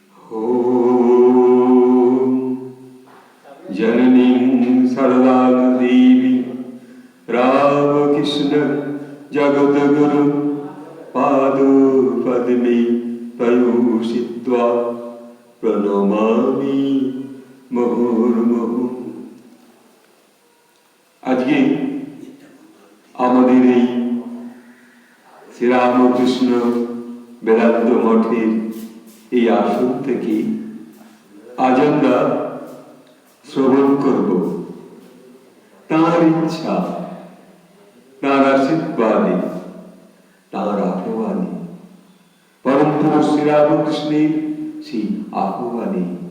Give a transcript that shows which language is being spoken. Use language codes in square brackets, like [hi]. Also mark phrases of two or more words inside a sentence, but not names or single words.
[sa] ॐ जननीं सरदां देवी रामकृष्ण जगद्गुरु पादपद्मे तयोषित्वा प्रणमामि मुहुर्मुहुः। [bn] আজকে আমাদের এই শ্রীরামকৃষ্ণ বেদান্ত মঠের এই আসন থেকে আজ আমরা শ্রবণ করব তাঁর ইচ্ছা, তাঁর আশীর্বাদে, তাঁর আহ্বানে, পরম পুরুষ শ্রীরামকৃষ্ণের সেই আহ্বানে